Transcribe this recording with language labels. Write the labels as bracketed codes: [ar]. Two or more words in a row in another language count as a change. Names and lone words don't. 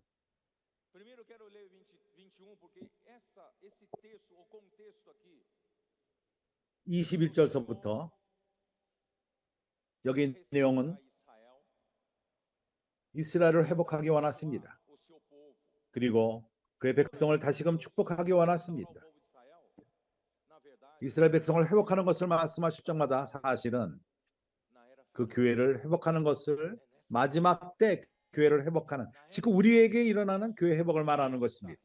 [pt] Primeiro eu quero ler 21 porque esse texto, o contexto aqui [ko] 21절서부터 여기 내용은 이스라엘을 회복하기 원하십니다. 그리고 그의 백성을 다시금 축복하기 원하십니다. 이스라엘 백성을 회복하는 것을 말씀하실 적마다 사실은 그 교회를 회복하는 것을 마지막 때 교회를 회복하는, 지금 우리에게 일어나는 교회 회복을 말하는 것입니다.